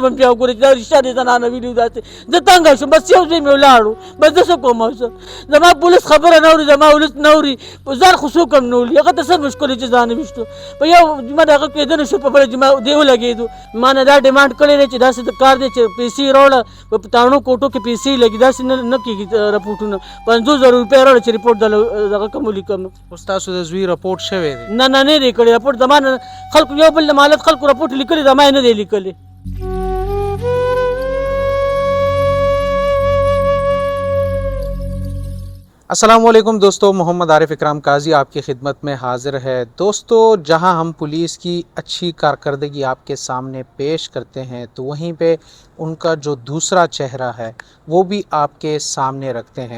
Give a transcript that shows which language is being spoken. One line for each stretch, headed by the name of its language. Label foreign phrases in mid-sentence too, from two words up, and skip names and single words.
Pashto: به بیا وګورئ چې دا رښتیا دې زنانه ویلي داسې زه تنګه شوم بس یو ځای مې ولاړو بس زه څه کوم اوس زما پولیس خبره نه اوري زما ولس نه اوري ځان خو څوک هم نه اوري هغه ته څه مشکل چې ځان ویشتو په یو جمعه د هغه کېده نه شو په بله جمعه دې ولګېدو ما نه دا ډیمانډ کړی دی چې داسې کار دی چې پیسې راوړه په تاڼو کوټو کې پیسې لګي داسې نه کېږي رپورټونه 50,000 روپۍ راوړه چې رپورټ دغه کوم ولیکم اوس تاسو د زوی رپورټ شوی دی نه دی کړی رپورټ زما نه خلکو یو بل د مالت خلکو رپورټ لیکلی زما یې نه دی لیکلی
Hindi: अस्सलाम वालेकुम दोस्तों, मोहम्मद आरिफ इकराम काजी आपकी खिदमत में हाज़िर है। दोस्तों, जहां हम पुलिस की अच्छी कारकर्दगी आपके सामने पेश करते हैं तो वहीं पे उनका जो दूसरा चेहरा है वो भी आपके सामने रखते हैं।